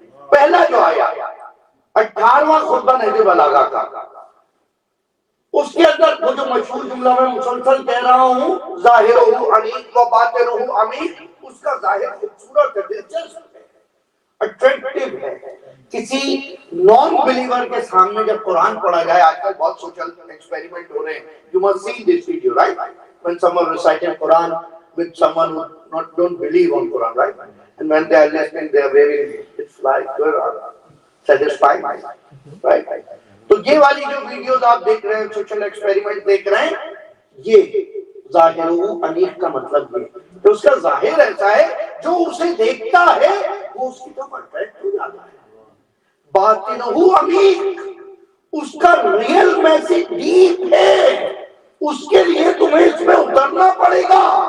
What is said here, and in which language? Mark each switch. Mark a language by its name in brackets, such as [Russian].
[Urdu] پہلا جو آیا 18واں خطبہ نہج البلاغہ کا، اس کے اندر وہ جو مشہور جملہ میں مسلسل کہہ رہا ہوں، [Arabic] ظاہرہ انیق و باطنہ عمیق، [Urdu] اس کا ظاہر خوبصورت ہے، دلچسپ ہے، اٹریکٹیو ہے. کسی نان بلیور کے سامنے جب قرآن پڑھا جائے، آج کل بہت سوشل ایکسپیریمنٹ ہو رہے ہیں. [English] You must see this video, right? When someone reciting Quran with someone who don't believe on Quran, right? And when they are listening, they are very, it's like good, satisfying, right? [Urdu] تو یہ والی جو videos آپ دیکھ رہے ہیں، social experiment دیکھ رہے ہیں، یہ ظاہر انیق کا مطلب یہ کہ اس کا ظاہر ایسا ہے جو اسے دیکھتا ہے وہ اس کی طرف اٹریکٹ ہو جاتا ہے. [Arabic] باطنہ عمیق، [Urdu] اس کا ریئل میسج ڈیپ ہے، اس کے لیے تمہیں اس میں اترنا پڑے گا.